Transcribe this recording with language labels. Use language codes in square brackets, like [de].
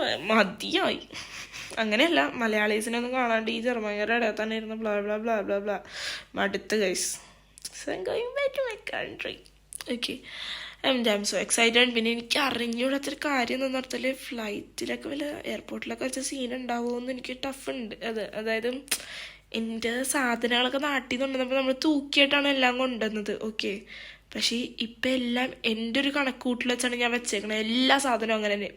[ml] മതിയായി. അങ്ങനെയല്ല, മലയാളീസിനൊന്നും കാണാണ്ട് ഈ ജർമ്മനിയുടെ ഇടയിൽ തന്നെ ഇരുന്ന് blah blah blah blah blah മടുത്ത് guys. [en] So I'm going back to my country. Okay, I'm so excited. [ml] പിന്നെ എനിക്ക് അറിഞ്ഞൂടാത്തൊരു കാര്യം എന്താണെന്ന് പറഞ്ഞാൽ ഫ്ലൈറ്റിലൊക്കെ വല്ല എയർപോർട്ടിലൊക്കെ വെച്ച സീൻ ഉണ്ടാവുമെന്ന് എനിക്ക് ടഫ് ഉണ്ട്. അതായത് എൻ്റെ സാധനങ്ങളൊക്കെ നാട്ടിൽ നിന്ന് കൊണ്ടുവന്നപ്പോൾ നമ്മൾ തൂക്കിയിട്ടാണ് എല്ലാം കൊണ്ടുവന്നത്. ഓക്കെ, പക്ഷേ ഇപ്പം എല്ലാം എൻ്റെ ഒരു കണക്കൂട്ടിൽ വെച്ചാണ് ഞാൻ വെച്ചേക്കണത്, എല്ലാ സാധനവും അങ്ങനെ തന്നെ.